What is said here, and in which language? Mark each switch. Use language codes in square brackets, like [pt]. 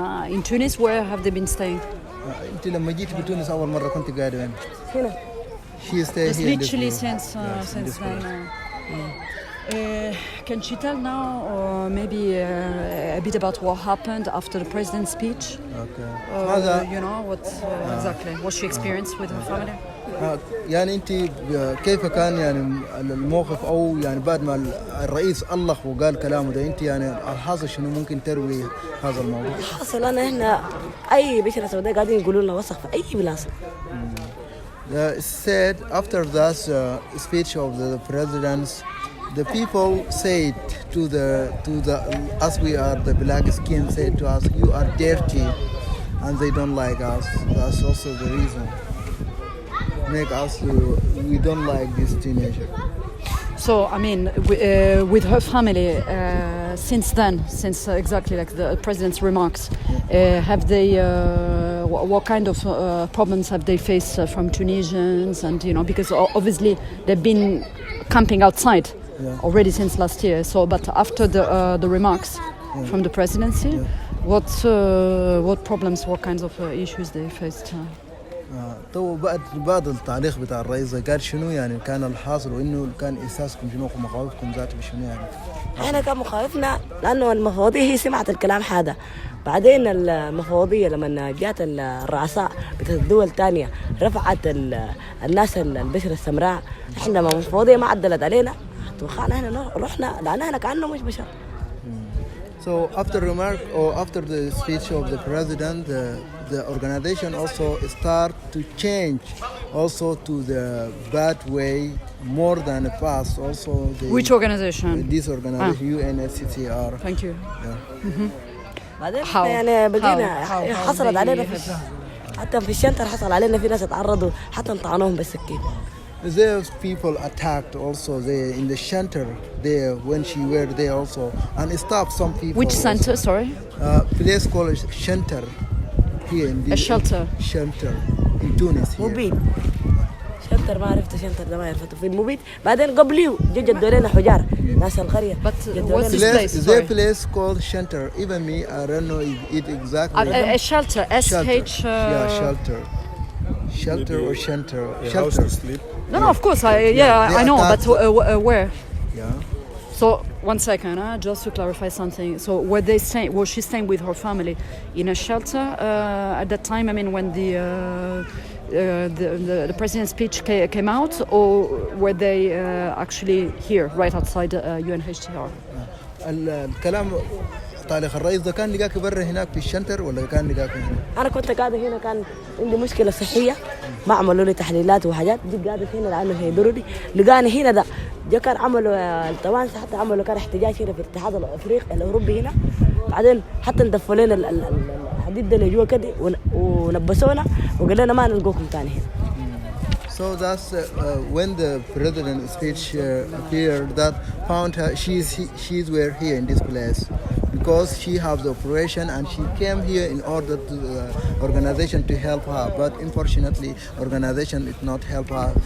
[en] In Tunis, where have they been staying? [ar] أنت لما جيت بتونس أول مرة كنت قاعدة وين؟ هنا. [en] She stayed Just here. literally since then. Can she tell now, or maybe a bit about what happened after the president's speech? Okay. You know what she experienced with her family. [ar] يعني أنت كيف كان يعني الموقف أو يعني بعد ما الرئيس ألق وقال كلامه ده أنت يعني الحاصل شنو ممكن تروي هذا الموضوع؟ الحاصل أنا هنا أي بشرة سوداء قاعدين يقولوا لنا وسخ في أي بلاصة. [en] Said after that speech of the presidents, the people said to the as we are the black skin said to us, you are dirty, and they don't like us. That's also the reason make us we don't like this teenager. So I mean, with her family, since then, since exactly like the president's remarks, have they? What kind of problems have they faced from Tunisians? And because obviously they've been camping outside already since last year. So, but after the remarks from the presidency, what problems, what kinds of issues they faced? [ar] تو بعد التعليق بتاع الرئيس قال شنو يعني كان الحاصل وانه كان احساسكم شنو ومخاوفكم ذاته بشنو يعني؟ احنا كان مخاوفنا لانه المفوضيه هي سمعت الكلام هذا، بعدين المفوضيه لما جات الرؤساء بتاع الدول الثانيه رفعت الناس البشره السمراء، احنا المفوضيه ما عدلت علينا توخانا احنا رحنا لان احنا كانه مش بشر. [en] So after remark or after the speech of the president, the organization also start to change also to the bad way more than the past. Also, which organization? This organization, UNSCR. Thank you. [ar] بعدين يعني بقينا حصلت علينا حتى في الشنتر حصل علينا في ناس تعرضوا حتى انطعنوهم بالسكين. [en] Those people attacked also there in the shelter there when she were there also and stopped some people. Which center? Sorry. Place called shelter here in a shelter. Shelter in Tunis. [ar] مبيد. شنتر ما عرفت شنتر ده ما عرفته في المبيد بعدين قبليه جدوا لنا حجار ناس القرية. [en] But what's this place? The place called shelter. Even me, I don't know it exactly. A shelter. S-H. Yeah, shelter. Shelter or shelter. House to sleep. No, of course. I know, but where? Yeah. So one second, just to clarify something. So were they staying? Was she staying with her family in a shelter at that time? I mean, when the president's speech came out, or were they actually here, right outside UNHCR? [ar] الكلام تعليق الرئيس ده كان لقاك برا هناك في الشنتر ولا كان لقاك هنا؟ أنا كنت قاعدة هنا كان عندي مشكلة صحية ما عملوا لي تحليلات وحاجات جيت قاعدة هنا لأنه هيدروني لقاني هنا ده جا كان عملوا التوانسة حتى عملوا كان احتجاج هنا في الاتحاد الأفريقي الأوروبي هنا بعدين حتى ندفوا لنا الحديد ده اللي جوا كده ونبسونا وقال لنا ما نلقوكم تاني هنا. [en] So that's when the president's speech appeared that found her she's were here in this place because she has the operation and she came here in order to the organization to help her, but unfortunately organization did not help her.